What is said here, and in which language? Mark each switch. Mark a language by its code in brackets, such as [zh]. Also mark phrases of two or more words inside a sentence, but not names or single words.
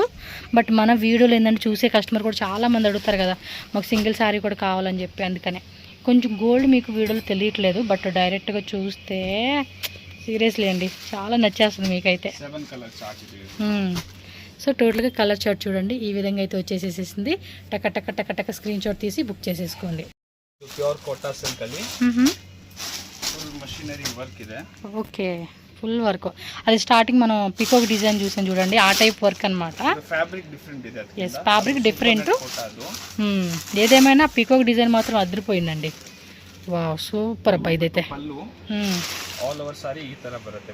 [te] బట్ మన వీడియోలో ఏంటంటే చూసే కస్టమర్ కూడా చాలామంది అడుగుతారు కదా, మాకు [en] single saree [te] కూడా కావాలని చెప్పి, అందుకనే కొంచెం గోల్డ్ మీకు వీడియోలో తెలియట్లేదు, బట్ డైరెక్ట్గా చూస్తే సీరియస్లీ అండి చాలా నచ్చేస్తుంది మీకైతే. 7 కలర్ చార్ట్ ఇది. సో టోటల్గా [en] colour chart [te] చూడండి ఈ విధంగా అయితే వచ్చేసేసింది. టక టక టక టక [en] screenshot [te] తీసి బుక్ చేసేసుకోండి. [en] pure Kota silk [kn] ಅಲ್ಲಿ [en] full machinery work [kn] ಇದೆ. [te] ఓకే, [en] full work. [te] అది స్టార్టింగ్ మనం [en] peacock design [te] చూసాం చూడండి, ఆ [en] type work [te] అనమాట. [en] fabric different ಇದೆ. Yes, fabric different. [te] ఏదేమైనా [en] peacock design [te] మాత్రం అదిరిపోయిందండి. వావ్ సూపర్ అబ్బా ఇదైతే. [kn] పల్లు [en] all over saree [kn] ಈ ತರ ಬರುತ್ತೆ.